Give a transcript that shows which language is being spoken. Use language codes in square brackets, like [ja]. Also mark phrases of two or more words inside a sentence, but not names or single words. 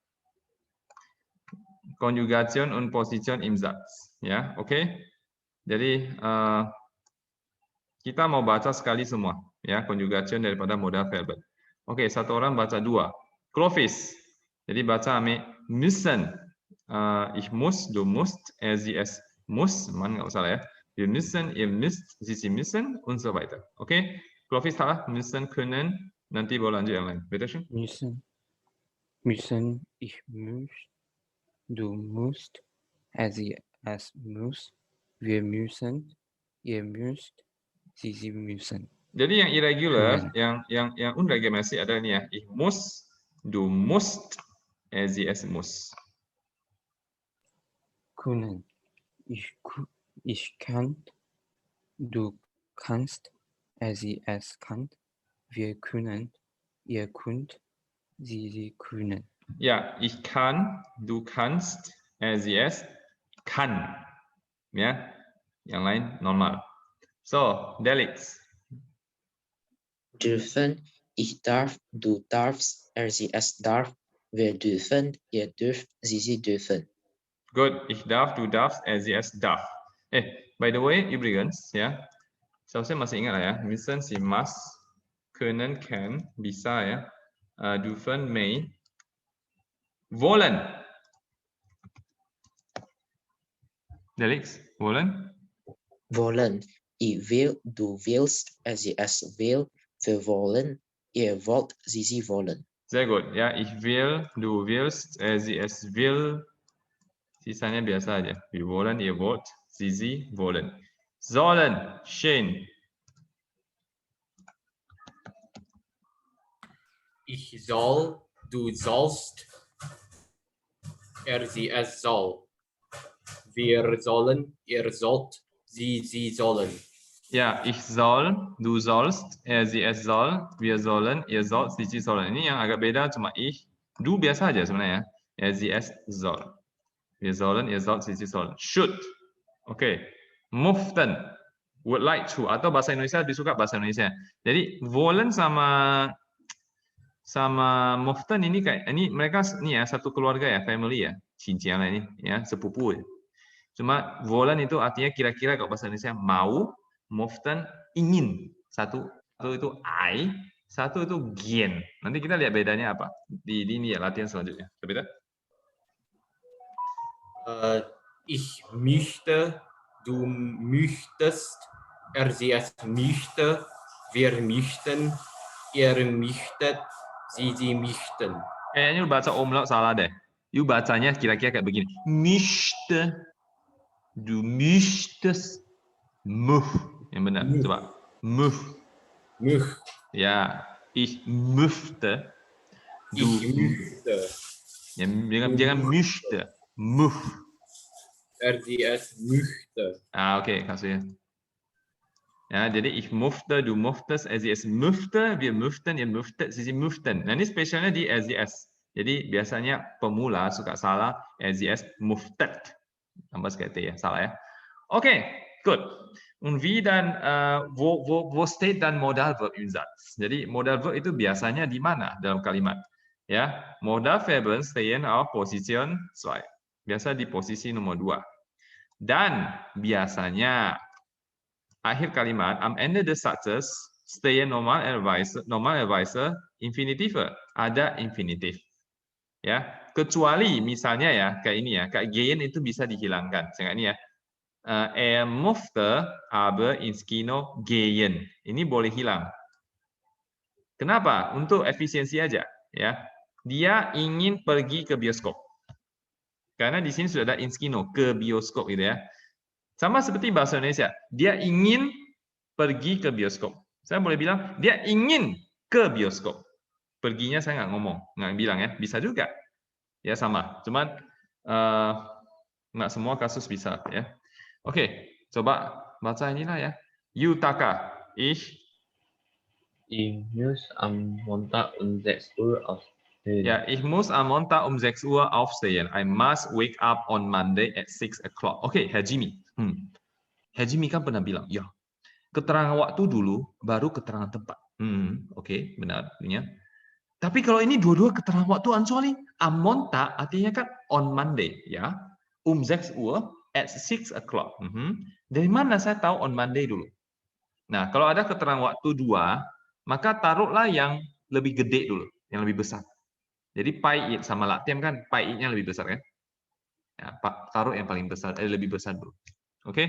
[de] Conjugation und Position im Satz. [id] Ya, oke. Jadi kita mau baca sekali semua, ya, conjugation daripada [de] modal Verben. [id] Oke, satu orang baca 2. Clovis. Jadi baca ame müssen. [de] Ich muss, du musst, sie es muss, man [id] nggak usah ya. [de] Wir müssen, ihr müsst, sie müssen und so weiter. [id] Oke, Clovis salah, [de] müssen, können. [id] Nanti boleh lanjut yang lain. [de] Bitte schön. Müssen, ich muss, du musst, es muss, wir müssen, ihr müsst, sie müssen. [id] Jadi yang irregular, [de] Können. [id] yang unregelmäßig adalah ini ya. [de] Ich muss, du musst, sie es muss. Können. Ich kann, du kannst, sie es kann, wir können, ihr könnt, sie können. Ja, ich kann, du kannst, sie es kann. [id] Ya, yang lain normal. [de] So, Delix. Dürfen, ich darf, du darfst, sie es darf, Wir dürfen, ihr dürft, sie dürfen. [en] Good. [de] Ich darf, du darfst, sie es darf. [en] By the way, [de] übrigens, [id] ya, seharusnya masih ingat lah ya. [de] Müssen, sie must, können, can, [id] bisa ya, [de] dürfen, may, wollen. Delix, wollen? Wollen, ich will, du willst, sie es will, wir wollen, ihr wollt, sie wollen. Sehr gut. Ya, ich will, du willst, sie es will. [id] Sisanya biasa aja. [de] Wir wollen, ihr wollt, sie wollen. Sollen, schön. Ich soll, du sollst, sie es soll. Wir sollen, ihr sollt, sie sollen. Ya, ich soll, du sollst, sie es soll, wir sollen, ihr sollt, sie sollen. [id] Ini yang agak beda, cuma [de] ich, du [id] biasa aja sebenarnya. [de] Sie es soll. Wir sollen, ihr sollt, sie sollen. [en] Should. Oke. Möchten. Would like to. [id] Atau bahasa Indonesia lebih suka bahasa Indonesia. Jadi wollen sama möchten ini kayak ini mereka ini ya satu keluarga ya, family ya, cincian lah ini ya, sepupu. Cuma wollen itu artinya kira-kira kalau bahasa Indonesia mau, möchten ingin. Satu itu I, satu itu gern. Nanti kita lihat bedanya apa di ini ya latihan selanjutnya. Coba. [de] Ich möchte, du möchtest, sie es möchte, wir möchten, ihr möchtet, sie möchten. [id] Kayaknya lu baca umlaut salah deh. You bacanya kira-kira kayak begini. [de] Möchte, du möchtest, [id] möh. Yang benar. Coba. Möh. [de] Möch. [id] Ya, [de] ich möchte. Du Ich möchte. [id] ya, jangan möchte. Möh. [de] Sie es möchte. [id] Oke, kasih. Ya, jadi [de] ich möchte, du möchtest, sie es möchte, wir möchten, ihr möchtet, sie möchten. [id] Nah, ini spesialnya di es. Jadi biasanya pemula suka salah, [de] sie es möchtet. [id] Tambah sekali T ya, salah ya. [en] Oke, good. [de] Und wie dann, wo steht dann Modalverb im Satz? [id] Jadi Modalverb itu biasanya di mana dalam kalimat? Ya, [de] Modalverben stehen auf Position 2. [id] Biasa di posisi nomor 2. Dan biasanya akhir kalimat [de] am Ende des Satzes stehen Normalerweise Infinitive, [id] ada infinitif. Ya, kecuali misalnya ya kayak ini ya, kayak gehen itu bisa dihilangkan. Kayak ini ya. [de] Möchte aber ins Kino gehen. [id] Ini boleh hilang. Kenapa? Untuk efisiensi aja ya. Dia ingin pergi ke bioskop. Karena di sini sudah ada [de] ins kino, [id] ke bioskop gitu ya. Sama seperti bahasa Indonesia, dia ingin pergi ke bioskop. Saya boleh bilang, dia ingin ke bioskop. Perginya saya nggak bilang ya, bisa juga. Ya sama, cuman nggak semua kasus bisa ya. Oke, coba baca inilah ya. [de] Yutaka, ich muss am Montag um 6 Uhr aufstehen. Ja, ich muss am Montag um 6 Uhr aufstehen. [en] I must wake up on Monday at 6 o'clock. [id] Oke, [de] Herr Jimmy. [id] Herr Jimmy kan pernah bilang, ya, keterangan waktu dulu, baru keterangan tempat. Oke, benar. Ya. Tapi kalau ini dua-dua keterangan waktu, ansoali, [de] am Montag [id] artinya kan [en] on Monday, [id] ya. [de] 6 Uhr [en] at 6 o'clock. [id] Dari mana saya tahu [en] on Monday [id] dulu? Nah, kalau ada keterangan waktu dua, maka taruhlah yang lebih gede dulu, yang lebih besar. Jadi pi it sama latihan kan pi it-nya lebih besar kan? Ya, taruh yang paling besar, lebih besar dulu. Oke.